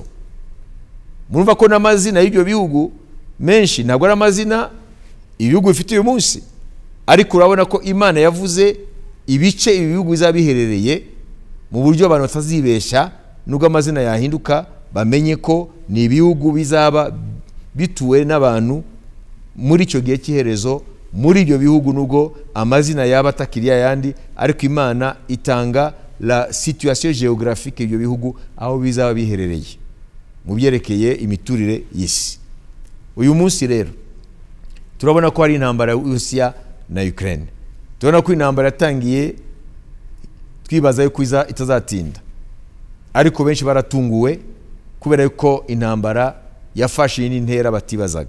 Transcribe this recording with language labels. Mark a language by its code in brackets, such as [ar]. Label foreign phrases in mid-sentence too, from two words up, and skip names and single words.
[rw] Murumva ko n'amazina y'ibyo bihugu menshi ntabwo ari amazina ibihugu bifite uyu munsi, ariko urabona ko Imana yavuze ibice ibi bihugu bizabiherereye mu buryo abantu batazibesha, nubwo amazina yahinduka bamenye ko ni ibihugu bizaba bituwe n'abantu muri icyo gihe cy'iherezo. Muri ibyo bihugu nubwo amazina yaba atakiriya yandi, ariko Imana itanga [fr] la situation géographique [rw] y'ibyo bihugu aho bizaba biherereye mu byerekeye imiturire y'isi. Uyu munsi rero turabona ko hari intambara y'Uburusiya na Ukraine. Turabona ko intambara yatangiye, twibaza yuko itazatinda, ariko benshi baratunguwe kubera yuko intambara yafashe n'intera batibazaga.